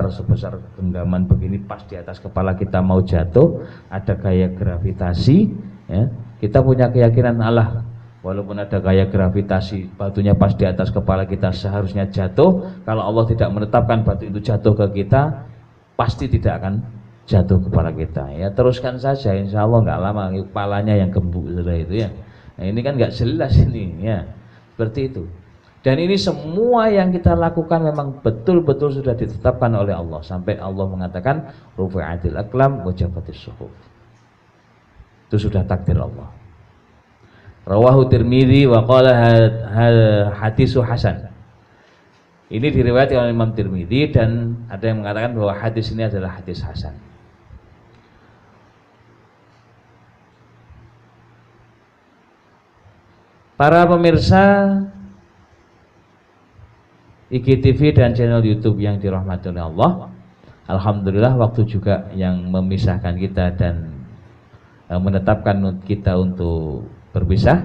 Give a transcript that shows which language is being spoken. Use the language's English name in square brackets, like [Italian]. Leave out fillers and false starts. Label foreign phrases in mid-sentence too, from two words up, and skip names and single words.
[Indonesian] sebesar genggaman begini pas di atas kepala kita mau jatuh, ada gaya gravitasi ya, kita punya keyakinan Allah walaupun ada gaya gravitasi batunya pas di atas kepala kita seharusnya jatuh, kalau Allah tidak menetapkan batu itu jatuh ke kita pasti tidak akan jatuh kepada kita ya. Teruskan saja, [Arabic] إن شاء الله [Indonesian] nggak lama kepalanya yang gembuk sudah itu ya. Nah ini kan nggak jelas ini ya, seperti itu. Dan ini semua yang kita lakukan memang betul-betul sudah ditetapkan oleh Allah sampai Allah mengatakan [Arabic] رفعت الأقلام وجفت الصحف. [Indonesian] Itu sudah takdir Allah. [Arabic] رواه الترمذي وقال حديث حسن. [Indonesian] Ini diriwayatkan oleh Imam Tirmidzi dan ada yang mengatakan bahwa hadis ini adalah hadis hasan. Para pemirsa IGTV dan channel YouTube yang dirahmati oleh Allah, alhamdulillah waktu juga yang memisahkan kita dan menetapkan kita untuk berpisah.